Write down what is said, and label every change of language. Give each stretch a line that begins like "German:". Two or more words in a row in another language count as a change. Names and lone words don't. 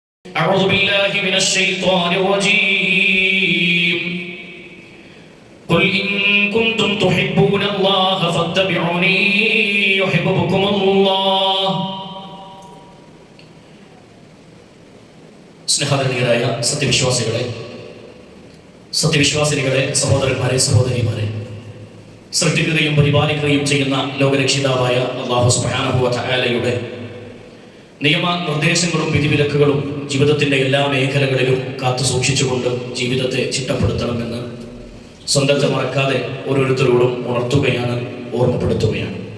Arabic: أعوذ بالله من الشيطان الرجيم قل إن كنتم تحبون الله فاتبعوني يحببكم الله.
Malayalam: സ്നേഹാദരണീയരായ സത്യവിശ്വാസികളെ, സഹോദരന്മാരെ, സഹോദരിമാരെ, സൃഷ്ടിക്കുകയും പരിപാലിക്കുകയും ചെയ്യുന്ന ലോകരക്ഷിതാവായ
Arabic: الله سبحانه وتعالى
Malayalam: നിയമ നിർദ്ദേശങ്ങളും വിധിവിലക്കുകളും ജീവിതത്തിൻ്റെ എല്ലാ മേഖലകളിലും കാത്തു സൂക്ഷിച്ചുകൊണ്ട് ജീവിതത്തെ ചിട്ടപ്പെടുത്തണമെന്ന് സ്വന്തത്തെ മറക്കാതെ ഓരോരുത്തരോടും ഉണർത്തുകയാണ്, ഓർമ്മപ്പെടുത്തുകയാണ്.